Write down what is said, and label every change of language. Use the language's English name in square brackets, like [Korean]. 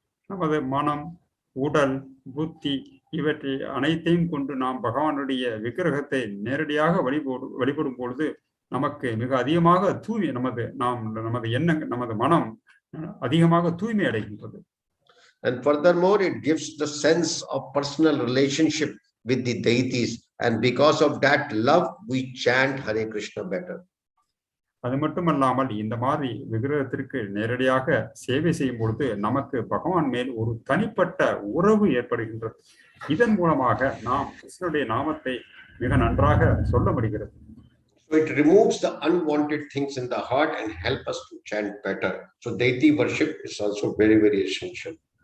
[Tamil] நமது மனம், உடல், புத்தி இவற்றை அனைத்தையும் கொண்டு நாம் பகவானுடைய விக்கிரகத்தை நேரடியாக வழிபடும் பொழுது நமக்கு மிக அதிகமாக நமது எண்ணங்கள், நமது மனம் அதிகமாக தூய்மை அடைகின்றது. [English] And furthermore, it gives the sense of personal relationship with the deities, and because of that love we chant Hare Krishna better. [Tamil] அது மட்டுமல்லாமல் இந்த மாதிரி விக்கிரகத்திற்கு நேரடியாக சேவை செய்யும் பொழுது நமக்கு பகவான் மேல் ஒரு தனிப்பட்ட உறவு ஏற்படுகின்றது. இதன் மூலமாக நாம் கிருஷ்ணனுடைய நாமத்தை மிக நன்றாக சொல்ல முடிகிறது. [English] So it removes the unwanted things in the heart and help us to chant better. So deity worship is also very, very essential.